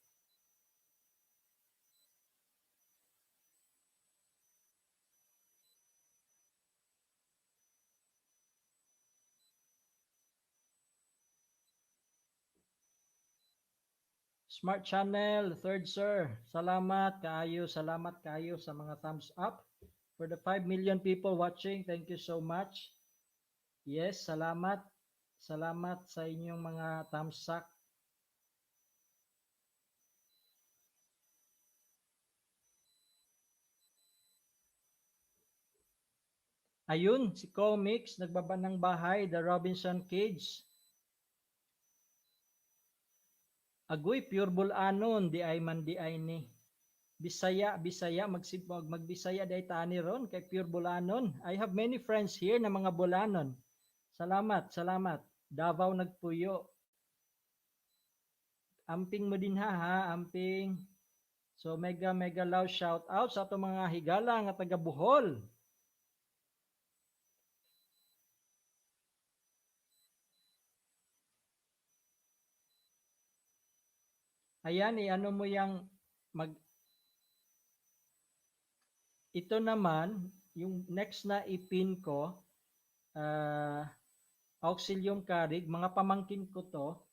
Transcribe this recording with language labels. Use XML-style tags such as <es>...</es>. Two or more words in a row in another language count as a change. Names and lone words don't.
<en>Smart Channel, third sir.</en> <ceb>Salamat kaayo sa mga</ceb> <en>thumbs up. For the 5 million people watching, thank you so much. Yes,</en> <ceb>salamat. Salamat sa inyong mga</ceb> <en>thumbs up.</en> <tl>Ayun, si Comics, nagbaba ng bahay, The Robinson Kids.</tl> <ceb>Agoy, pure bulanon, di ay man di ay ni. Bisaya, magbisaya day tani ron, kay pure bulanon.</ceb> <en>I have many friends here</en> <ceb>na mga bulanon.</ceb> <en>Salamat.</en> <ceb>Davao nagpuyo. Amping mo din ha, amping.</ceb> <en>So mega loud shout out</en> <ceb>sa ato mga higala nga taga Bohol.</ceb> <tl>Ayan, ano mo yang mag ito naman, yung next na ipin ko, Auxilium Carig, mga pamangkin ko to.</tl>